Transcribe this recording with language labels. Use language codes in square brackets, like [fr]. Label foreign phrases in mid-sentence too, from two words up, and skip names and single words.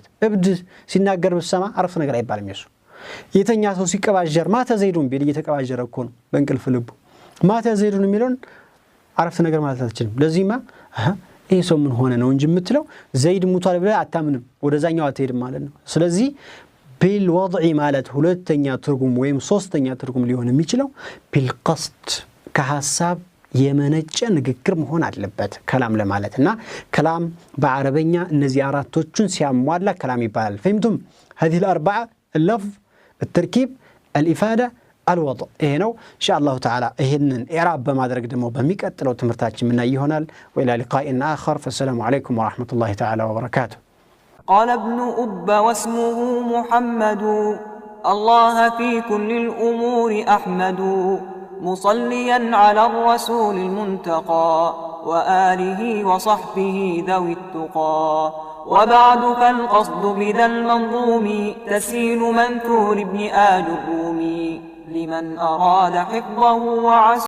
[am] እብድ ሲናገር በሰማ አረፍተ ነገር አይባልም የሱ የተኛ ሰው ሲቀባጀር ማታ ዘይዱን ቢል እየተቀባጀረ እኮ ነው በእንቅልፍ ልቡ ማታ ዘይዱን የሚለውን አረፍተ ነገር ማለት አትችልም ለዚህማ ይሄ ሰው ምን ሆነ ነው እንጂ የምትለው ዘይድ ሙቷል ብለህ አታምንም ወደዛኛው አትሄድም ማለት ነው ስለዚህ بالوضع ማለት ሁለተኛ ትርጉም ወይም ሶስተኛ ትርጉም ሊሆን የሚችለው بالقصد ከሐሳብ የመነጨ ንግግር መሆን አለበት ከላም ለማለትና ከላም በአረበኛ እነዚህ አራቶቹን ሲያሟላ ከላም ይባላል [ar] فهمتم هذه الاربعه اللفظ التركيب الافاده الوضع [am] ይሄ ነው [ar] ان شاء الله تعالى [am] ይሄንን ኢዕራብ በማድረግ ደግሞ በሚቀጥለው ትምህርታችን ምን ይሆናል [ar] والى لقاء اخر فالسلام عليكم ورحمه الله تعالى وبركاته قال ابن أب واسمه محمد الله في كل الأمور أحمد مصليا على الرسول المنتقى وآله وصحبه ذوي التقى وبعد فالقصد بذا المنظوم تسهيل منثور ابن آل الرومي لمن أراد حفظه وعسره